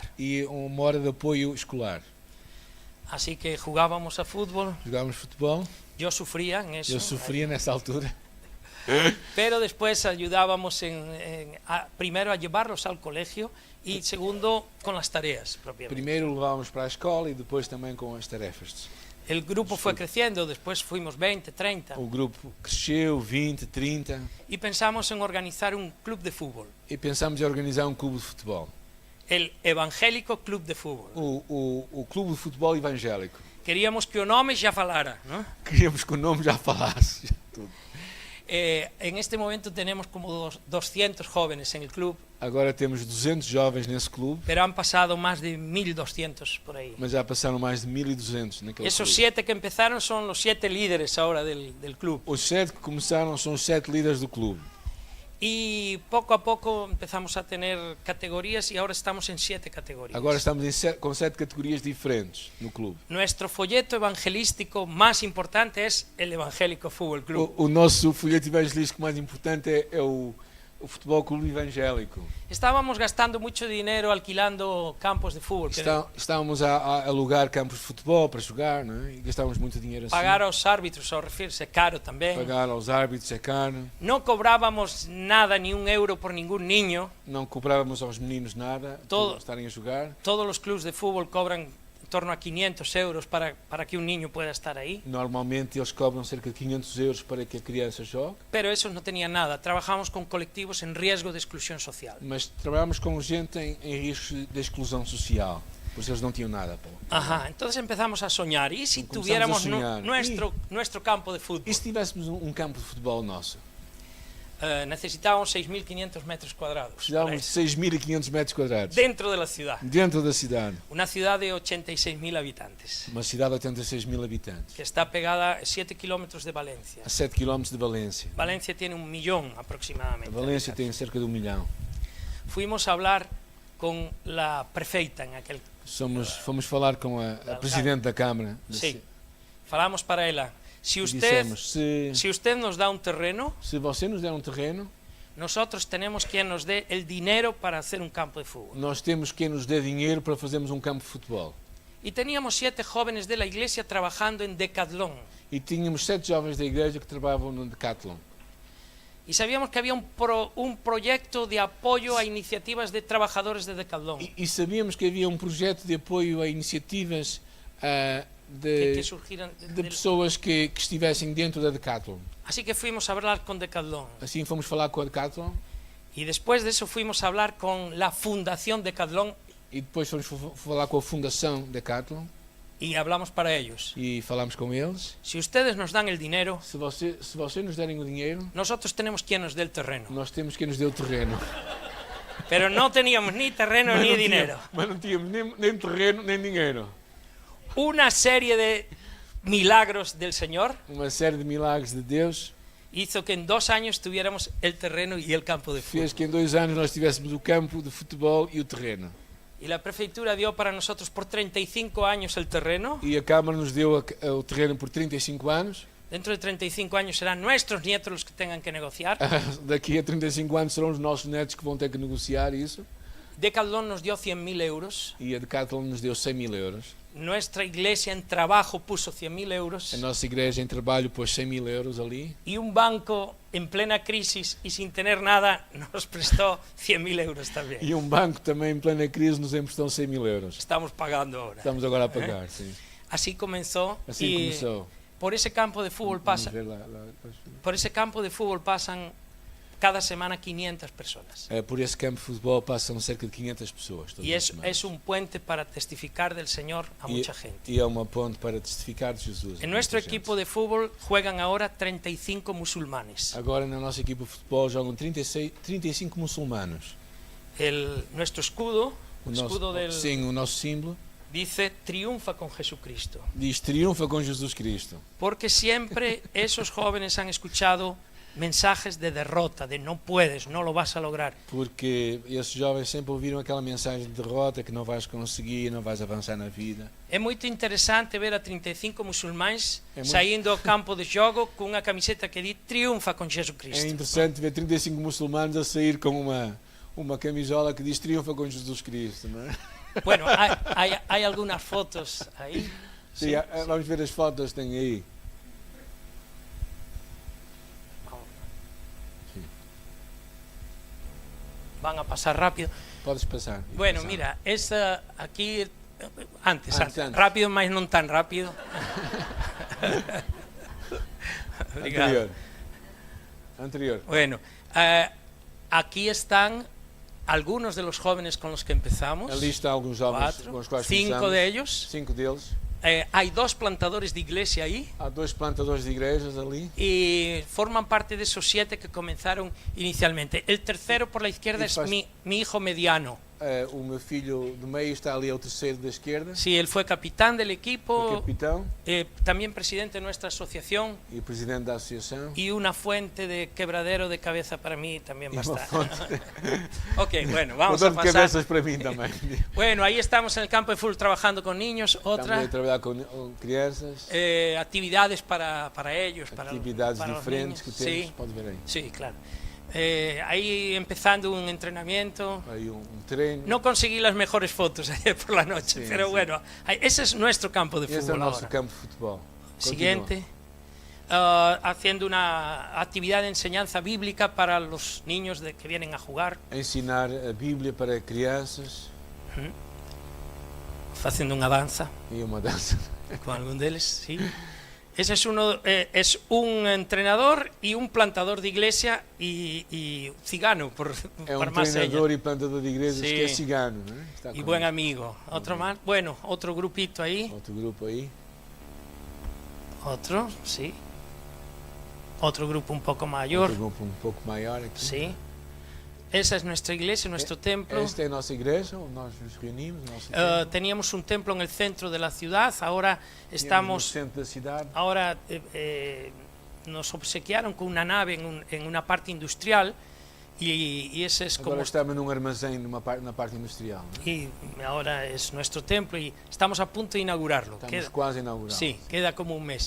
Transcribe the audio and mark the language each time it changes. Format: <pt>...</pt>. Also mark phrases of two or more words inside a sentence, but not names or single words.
<pt>e 1 hora de apoio escolar.</pt> <es>Así que jugábamos a fútbol,</es> <pt>Jogávamos futebol,</pt> <es>yo sufría en eso,</es> <pt>eu sofria nessa altura,</pt> <es>pero después ayudábamos primero a llevarlos al colegio y segundo con las tareas propiamente.</es> <pt>primeiro levávamos para a escola e depois também com as tarefas.</pt> <es>El grupo fue creciendo, después fuimos 20, 30</es> <pt>O grupo cresceu, 20, 30,</pt> <es>y pensamos en organizar un club de fútbol,</es> <pt>e pensámos em organizar um clube de futebol.</pt> <es>el Evangélico Club de Fútbol.</es> <pt>O clube de futebol evangélico. Queríamos que o nome já falara, ¿no? Queríamos que o nome já falasse. Tudo.</pt> <es>En este momento tenemos como 200 jóvenes en el club,</es> <pt>Agora temos 200 jovens nesse clube,</pt> <es>pero han pasado más de 1.200 por ahí.</es> <pt>mas já passaram mais de 1.200 naquele</pt> <es>Esos</es> <pt>clube.</pt> <es>7 que empezaron son los 7 líderes ahora del club.</es> <pt>Os 7 que começaram são os 7 líderes do clube.</pt> <es>Y poco a poco empezamos a tener categorías y ahora estamos en 7 categorías.</es> <pt>Agora estamos com 7 categorias diferentes no clube.</pt> <es>Nuestro folleto evangelístico más importante es el Evangélico Fútbol Club.</es> <pt>O nosso folheto evangelístico mais importante é o Futebol Clube Evangélico.</pt> <es>Estábamos gastando mucho dinero alquilando campos de fútbol.</es> <pt>Estávamos a alugar campos de futebol para jogar, não é? E gastávamos muito dinheiro assim.</pt> <es>Pagar a los árbitros, ao referirse, caro también.</es> <pt>Pagar aos árbitros é caro.</pt> <es>No cobrábamos nada, ni un euro por ningún niño.</es> <pt>Não cobrávamos aos meninos nada</pt> <es>Todo.</es> <pt>por estarem a jogar.</pt> <es>Todos los clubes de fútbol cobran en torno a 500 euros para que un niño pueda estar ahí.</es> <pt>Normalmente eles cobram cerca de 500 euros para que a criança jogue,</pt> <es>Pero esos no tenían nada. Trabajamos con colectivos en riesgo de exclusión social.</es> <pt>mas trabalhamos com gente em risco de exclusão social, pois eles não tinham nada. Pô.</pt> <es>Ajá, entonces empezamos a soñar. ¿Y si Comenzamos tuviéramos a soñar. nuestro campo de fútbol?</es> <pt>E se tivéssemos um campo de futebol nosso?</pt> <es>Necesitábamos 6.500 metros cuadrados.</es> <pt>Precisávamos de 6.500 metros quadrados</pt> <es>Dentro de la ciudad.</es> <pt>dentro da cidade.</pt> <es>Una ciudad de 86.000 habitantes,</es> <pt>Uma cidade de 86.000 habitantes,</pt> <es>que está pegada a 7 kilómetros de Valencia.</es> <pt>a 7 km de Valência.</pt> <es>Valencia tiene 1 millón</es> <pt>A</pt> <es>aproximadamente.</es> <pt>Valência</pt> <es>de</es> <pt>tem</pt> <es>habitantes.</es> <pt>cerca de 1 milhão.</pt> <es>Fuimos a hablar con la prefeita en aquel.</es> <pt>Fomos falar com a presidente da Câmara. Sí. Falamos para ela. Si E</pt> <es>usted,</es> <pt>dissemos,</pt> <es>si usted nos da un terreno,</es> <pt>se você nos der um terreno,</pt> <es>nosotros tenemos quien nos dé el dinero para hacer un campo de fútbol.</es> <pt>nós temos quem nos dê dinheiro para fazermos um campo de futebol.</pt> <es>Y teníamos 7 jóvenes de la iglesia trabajando en Decathlon.</es> <pt>E tínhamos 7 jovens da igreja que trabalhavam no Decathlon.</pt> <es>Y sabíamos que había un proyecto de apoyo a iniciativas de trabajadores de Decathlon.</es> <pt>E sabíamos que havia um projeto de apoio a iniciativas</pt> <es>que surgieran</es> <pt>de pessoas que estivessem dentro da Decathlon.</pt> <es>Así que fuimos a hablar con Decathlon.</es> <pt>Assim fomos falar com a Decathlon</pt> <es>Y después de eso fuimos a hablar con la Fundación Decathlon</es> <pt>e depois fomos falar com a Fundação Decathlon</pt> <es>y hablamos para ellos.</es> <pt>e falámos com eles.</pt> <es>Si ustedes nos dan el dinero,</es> <pt>Se vocês nos derem o dinheiro,</pt> <es>nosotros tenemos quien nos dé el terreno.</es> <pt>nós temos quem nos dê o terreno.</pt> <es>Pero no teníamos ni terreno ni dinero.</es> <pt>Mas não tínhamos nem terreno nem dinheiro.</pt> <es>Una serie de milagros del Señor</es> <pt>Uma série de milagres de Deus</pt> <es>hizo que en 2 años tuviéramos el terreno y el campo de</es> <pt>fez</pt> <es>fútbol.</es> <pt>que em 2 anos nós tivéssemos o campo de futebol e o terreno.</pt> <es>Y la prefeitura dio para nosotros por 35 años el terreno.</es> <pt>E a Câmara nos deu o terreno por 35 anos.</pt> <es>Dentro de 35 años serán nuestros nietos los que tengan que negociar.</es> <pt>Daqui a 35 anos serão os nossos netos que vão ter que negociar isso.</pt> <es>Decathlon nos dio 100.000 euros.</es> <pt>e a Decathlon nos deu 100.000 euros.</pt> <es>Nuestra iglesia en trabajo puso 100.000 euros.</es> <pt>A nossa igreja em trabalho pôs 100.000 euros ali.</pt> <es>Y un banco en plena crisis y sin tener nada nos prestó 100.000 euros también.</es> <pt>E banco também em plena crise nos emprestou 100.000 euros.</pt> <es>Estamos pagando ahora.</es> <pt>Estamos agora a pagar, sim.</pt> <es>Así comenzó.</es> <pt>Assim</pt> <es>y</es> <pt>começou.</pt> <es>por ese campo de fútbol</es> <pt>Vamos</pt> <es>pasa,</es> <pt>ver lá.</pt> <es>por ese campo de fútbol pasan cada semana 500 personas.</es> <pt>Por esse campo de futebol passam cerca de 500 pessoas todas</pt> <es>Y</es> <pt>as semanas.</pt> <es>es un puente para testificar del Señor a mucha gente.</es> <pt>E é uma ponte para testificar de Jesus.</pt> <es>En nuestro equipo de fútbol juegan ahora 35 musulmanes.</es> <pt>Agora na nossa equipa de futebol jogam 35 muçulmanos.</pt> <es>Nuestro escudo,</es> <pt>O</pt> <es>escudo del,</es> <pt>sim, o nosso símbolo</pt> <es>dice triunfa con Jesucristo.</es> <pt>diz triunfa com Jesus Cristo.</pt> <es>Porque siempre esos jóvenes han escuchado mensajes de derrota, de no puedes, no lo vas a lograr.</es> <pt>Porque esses jovens sempre ouviram aquela mensagem de derrota, que não vais conseguir, não vais avançar na vida. É muito interessante ver a 35 musulmães É muito- saindo ao campo de jogo com uma camiseta que diz triunfa com Jesus É Cristo. interessante ver 35 muçulmanos a sair com uma camisola que diz triunfa com Jesus Cristo, não é?</pt> <es>Bueno, hay algunas fotos ahí.</es> <pt>Sim, vamos ver as fotos que tem aí.</pt> <es>Van a pasar rápido.</es> <pt>Podes passar.</pt> <es>Bueno, mira, esa aquí antes,</es> <pt>Antes.</pt> <es>rápido, mas non tan rápido.</es> <pt>Obrigado. Anterior.</pt> <es>Bueno, aquí están algunos de los jóvenes con los que empezamos.</es> <pt>Ali estão alguns jovens</pt> <es>Cuatro,</es> <pt>com os quais 5 começamos.</pt> <es>de ellos.</es> <pt>5 deles.</pt> <es>Hay 2 plantadores de iglesia ahí</es> <pt>Há 2 plantadores de igrejas ali.</pt> <es>y forman parte de esos 7 que comenzaron inicialmente. El tercero por la izquierda Y es</es> <pt>faz-</pt> <es>mi hijo mediano.</es> <pt>O meu filho do meio está ali, é o terceiro da esquerda.</pt> <es>Sí, él fue capitán del</es> <pt>O</pt> <es>equipo,</es> <pt>capitão</pt> <es>también presidente de nuestra asociación</es> <pt>e o presidente da associação.</pt> <es>y una fuente de quebradero de cabeza para mí también</es> <pt>E</pt> <es>va a</es> <pt>uma</pt> <es>estar.</es> <pt>fonte.</pt> <es>Ok, bueno, vamos</es> <pt>Uma</pt> <es>a</es> <pt>dor de</pt> <es>pasar.</es> <pt>cabeças para mim também.</pt> <es>Bueno, ahí estamos en el campo de fútbol trabajando con niños,</es> <pt>Estamos</pt> <es>otra.</es> <pt>a trabalhar com crianças.</pt> <es>Actividades para ellos, para</es> <pt>Atividades</pt> <es>para los</es> <pt>diferentes</pt> <es>niños.</es> <pt>que temos.</pt> <es>Sí,</es> <pt>Pode ver aí.</pt> <es>sí, claro. Ahí empezando un entrenamiento.</es> <pt>Aí treino.</pt> <es>No conseguí las mejores fotos ayer por la noche, Sí, pero sí. bueno, ese es nuestro campo de</es> <pt>Esse é o</pt> <es>fútbol</es> <pt>nosso</pt> <es>ahora.</es> <pt>campo de futebol.</pt> <es>Siguiente. Haciendo una actividad de enseñanza bíblica para los niños que vienen a jugar.</es> <pt>Ensinar a Bíblia para crianças</pt> <es>Haciendo una danza</es> <pt>e uma dança.</pt> <es>con algún de ellos, sí. Ese es un entrenador y un plantador de iglesia y cigano, por</es> <pt>É</pt> <es>más</es> <pt>treinador</pt> <es>señas.</es> <pt>e plantador de igrejas</pt> <es>Sí.</es> <pt>que é cigano, não é? Está</pt> <es>Y</es> <pt>com</pt> <es>buen amigo. Otro más. Bueno, otro grupito ahí.</es> <pt>outro grupo aí.</pt> <es>Otro, sí. Otro grupo un poco mayor.</es> <pt>Outro grupo pouco maior aqui.</pt> <es>Sí. Esa es nuestra iglesia, nuestro templo.</es> <pt>Esta é a nossa igreja, onde nós nos reunimos. O nosso templo.</pt> <es>Teníamos un templo en el centro de la ciudad, ahora</es> <pt>Temos no</pt> <es>estamos,</es> <pt>centro da cidade.</pt> <es>ahora nos obsequiaron con una nave en una parte industrial y ese es como</es> <pt>Agora estamos num armazém na parte industrial. Não é?</pt> <es>y ahora es nuestro templo y estamos a punto de inaugurarlo.</es> <pt>Estamos quase a inaugurar.</pt> <es>Sí, queda como un mes.</es>